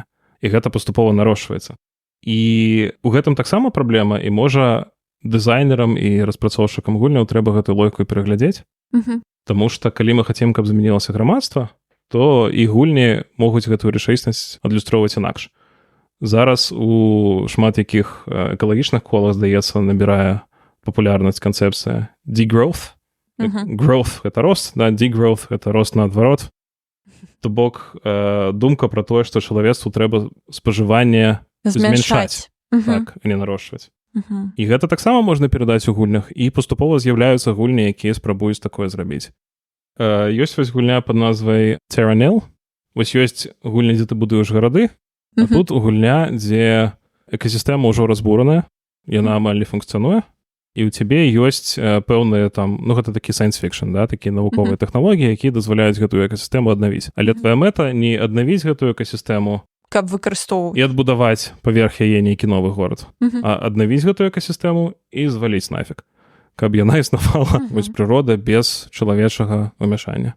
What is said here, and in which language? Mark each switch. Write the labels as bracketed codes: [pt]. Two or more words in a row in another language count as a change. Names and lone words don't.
[be] І гэта паступова нарошчваецца. І у гэтым таксама праблема, і можа дызайнерам і распрацоўшчыкам гульняў трэба гэтую логіку пераглядзець. Таму што калі мы хацем, каб змянілася грамадства, то і гульні могуць гэтую рэчаіснасць адлюстроўваць інакш. Зараз у шмат якіх экалагічных колах, здаецца, набірае папулярнасць канцэпцыя degrowth. Growth — гэта рост, да, degrowth — гэта рост наадварот. То бок думка пра тое, што чалавецтву трэба спажыванне змяншаць, так, а не нарошчваць. І гэта таксама можна перадаць у гульнях, і паступова з'яўляюцца гульні, якія спрабуюць такое зрабіць. Ёсць вось гульня пад назвай Terranil. Вось ёсць гульня, дзе ты будуеш гарады, а тут гульня, дзе экасістэма ўжо разбураная, яна амаль не функцыянуе, і ў цябе ёсць пэўныя там, ну гэта такі science-fiction, да, такія навуковыя тэхналогіі, якія дазваляюць гэтую экасістэму аднавіць. Але твая мэта не аднавіць гэтую экасістэму, каб выкарыстоўваць. І адбудаваць паверх яе нейкі новы горад, а аднавіць гэтую экасістэму і зваліць нафіг, каб яна існавала, вось прырода без чалавечага ўмяшання.